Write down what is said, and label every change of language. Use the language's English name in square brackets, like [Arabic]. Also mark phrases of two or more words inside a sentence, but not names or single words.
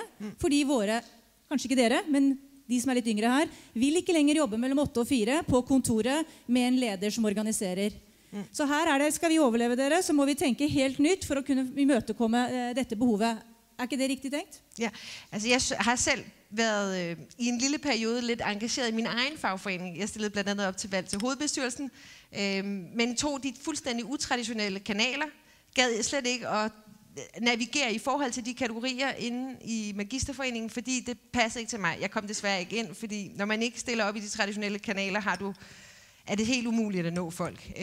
[Norwegian] Fordi våre, kanskje ikke dere, men de som er litt yngre her, vil ikke lenger jobbe mellom 8 og 4 på kontoret med en leder som organiserer. Så her skal vi overleve dere, så må vi tenke helt nytt for å kunne imøtekomme dette behovet. Er ikke det riktig tenkt? [Danish] Ja, altså jeg har selv været i en lille periode lidt engageret i min egen fagforening. Jeg stillede blandt andet op til valg til hovedbestyrelsen, men tog de fuldstændig utraditionelle kanaler, gad slet ikke at navigere i forhold til de kategorier inde i Magisterforeningen, fordi det passede ikke til mig. Jeg kom desværre ikke ind, fordi når man ikke stiller op i de traditionelle kanaler, er det helt umuligt at nå folk.